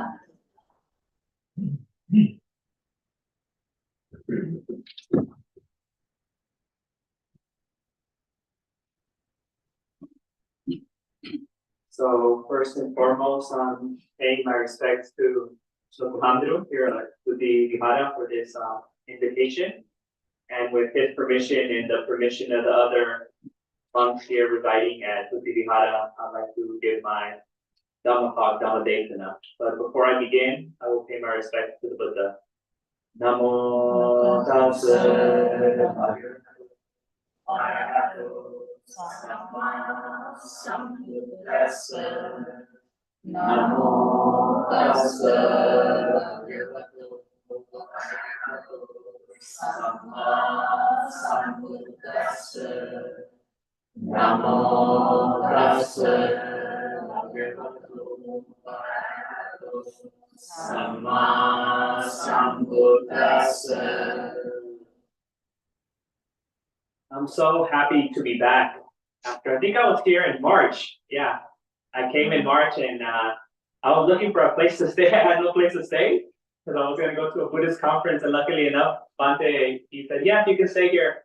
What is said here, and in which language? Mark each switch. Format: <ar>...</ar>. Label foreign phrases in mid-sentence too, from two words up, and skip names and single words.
<en>So first and foremost, I'm paying my respects to Sokohandru here to the Vihara for this invitation. And with his permission and the permission of the other monks here residing at Tuti Vihara, I'd like to give my Dhamma talk,</en> <pi>Dhamma Desana.</pi> <en>But before I begin, I will pay my respects to the Buddha.</en> <pi>Namo tassa bhagavato samma sambuddhassa. Namo tassa bhagavato samma sambuddhassa. Namo tassa bhagavato Samma Sambuddhassa.</pi> <en>I'm so happy to be back. After I think I was here in March. Yeah, I came in March and I was looking for a place to stay. I had no place to stay because I was going to go to a Buddhist conference, and luckily enough, Bhante, he said, "Yeah, you can stay here."</en>